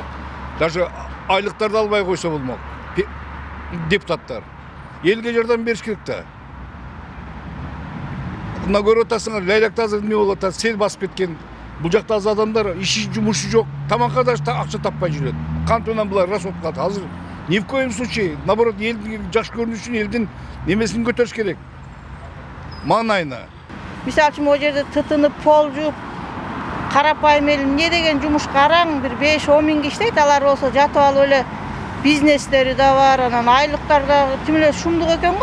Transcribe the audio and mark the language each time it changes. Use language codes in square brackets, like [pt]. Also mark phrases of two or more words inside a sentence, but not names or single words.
[ky] Даже айлыктарды албай койсо болмок. Депутаттар элге жардам бериш керек да. Мына көрүп атасыңар, лайлакта азыр эмне болуп атат, сел басып кеткен. Бул жакта аз адамдар иши жумушу жок, тамакка да акча таппай жүрөт. Кантип менен булар расход кылат? [ru] Азыр ни в коем случае, наоборот, [ky] элдин жакшы көрүнүш үчүн элдин немесин көтөрүш керек. Маңайына. Мисалы үчүн ол жерде тытынып, пол жууп, карапайым эл эмне деген жумуш караң, бир 5-10 миң иштейт, алар болсо жатып алып эле бизнестери да бар, анан айлыктар да тим эле шумдук экен го.